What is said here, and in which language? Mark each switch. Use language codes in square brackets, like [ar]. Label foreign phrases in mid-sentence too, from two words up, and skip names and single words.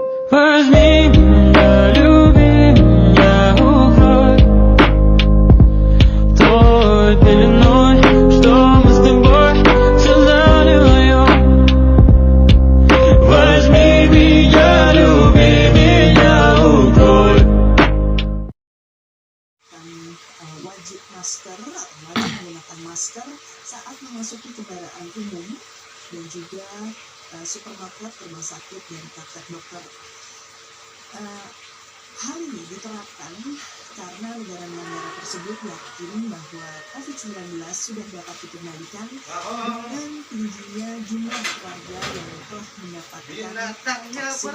[ru] Возьми меня, люби меня, укрой той пеленой, что мы с тобой создали вдвоем. Возьми меня, люби меня, укрой. [id] Wajib masker, wajib menggunakan masker saat memasuki kendaraan umum dan juga supermarket, rumah sakit, dan praktek dokter. Hal ini diterapkan karena negara-negara tersebut yakin bahwa COVID-19 sudah dapat dikendalikan dengan tingginya jumlah warga yang telah mendapatkan vaksin.